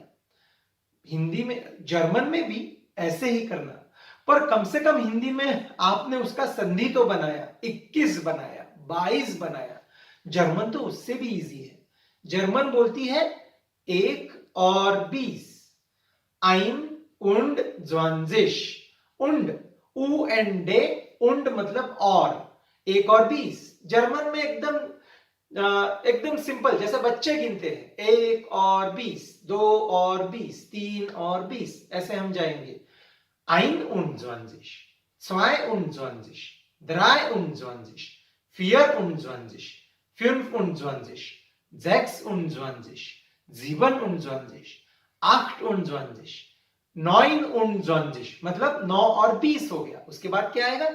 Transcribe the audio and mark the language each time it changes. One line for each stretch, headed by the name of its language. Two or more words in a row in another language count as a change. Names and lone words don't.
Hindi: हिंदी में, जर्मन में भी ऐसे ही करना, पर कम से कम हिंदी में आपने उसका संधि तो बनाया, 21 बनाया, 22 बनाया। जर्मन तो उससे भी इजी है। जर्मन बोलती है 1 और 20।
German: ein und 20।
Hindi: und, u एंड डे, und मतलब और, 1 और 20। जर्मन में एकदम सिंपल, जैसे बच्चे गिनते हैं, 1 और 20, 2 और 20, 3 और 20, ऐसे हम जाएंगे। 21, 22, 23, 24, 25, 26, 27, 28, 29, मतलब 9 और 20 हो गया। उसके बाद क्या आएगा?